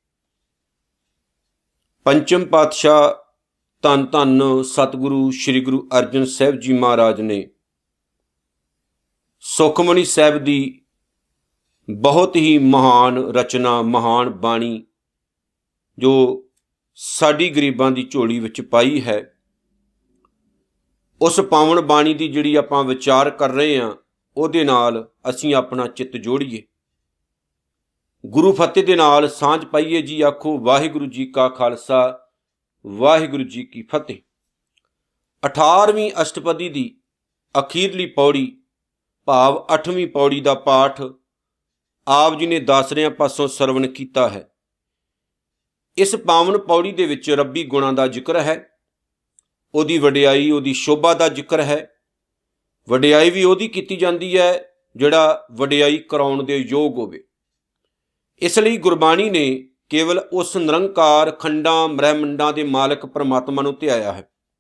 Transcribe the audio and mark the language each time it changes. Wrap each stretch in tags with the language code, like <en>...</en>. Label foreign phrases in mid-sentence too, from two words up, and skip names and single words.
<pa>ਪੰਚਮ ਪਾਤਸ਼ਾਹ ਧੰਨ ਧੰਨ ਸਤਿਗੁਰੂ ਸ੍ਰੀ ਗੁਰੂ ਅਰਜਨ ਸਾਹਿਬ ਜੀ ਮਹਾਰਾਜ ਨੇ ਸੁਖਮਨੀ ਸਾਹਿਬ ਦੀ ਬਹੁਤ ਹੀ ਮਹਾਨ ਰਚਨਾ, ਮਹਾਨ ਬਾਣੀ ਜੋ ਸਾਡੀ ਗਰੀਬਾਂ ਦੀ ਝੋਲੀ ਵਿਚ ਪਾਈ ਹੈ। ਉਸ ਪਾਵਨ ਬਾਣੀ ਦੀ ਜਿਹੜੀ ਆਪਾਂ ਵਿਚਾਰ ਕਰ ਰਹੇ ਹਾਂ ਉਹਦੇ ਨਾਲ ਅਸੀਂ ਆਪਣਾ ਚਿੱਤ ਜੋੜੀਏ। ਗੁਰੂ ਫ਼ਤਿਹ ਦੇ ਨਾਲ ਸਾਂਝ ਪਾਈਏ ਜੀ। ਆਖੋ ਵਾਹਿਗੁਰੂ ਜੀ ਕਾ ਖ਼ਾਲਸਾ ਵਾਹਿਗੁਰੂ ਜੀ ਕੀ ਫ਼ਤਿਹ। 18ਵੀਂ ਅਸ਼ਟਪਦੀ ਦੀ ਅਖੀਰਲੀ ਪਉੜੀ ਭਾਵ 8ਵੀਂ ਪਉੜੀ ਕਾ ਪਾਠ ਆਪ ਜੀ ਨੇ ਦਾਸਰਿਆਂ ਪਾਸੋਂ ਸਰਵਣ ਕਿਆ ਹੈ। ਇਸ ਪਾਵਨ ਪਉੜੀ ਦੇ ਵਿਚ ਰੱਬੀ ਗੁਣਾਂ ਦਾ ਜ਼ਿਕਰ ਹੈ। ਉਹਦੀ ਵਡਿਆਈ, ਉਹਦੀ ਸ਼ੋਭਾ ਦਾ ਜ਼ਿਕਰ ਹੈ। ਵਡਿਆਈ ਭੀ ਉਹਦੀ ਕੀਤੀ ਜਾਂਦੀ ਹੈ ਜਿਹੜਾ ਵਡਿਆਈ ਕਰਾਉਣ ਦੇ ਯੋਗ ਹੋਵੇ। ਇਸਲਈ ਗੁਰਬਾਣੀ ਨੇ ਕੇਵਲ ਉਸ ਨਿਰੰਕਾਰ ਖੰਡਾਂ ਬ੍ਰਹਿਮੰਡਾਂ ਦੇ ਮਾਲਕ ਪਰਮਾਤਮਾ ਨੂੰ ਧਿਆਇਆ ਹੈ।</pa>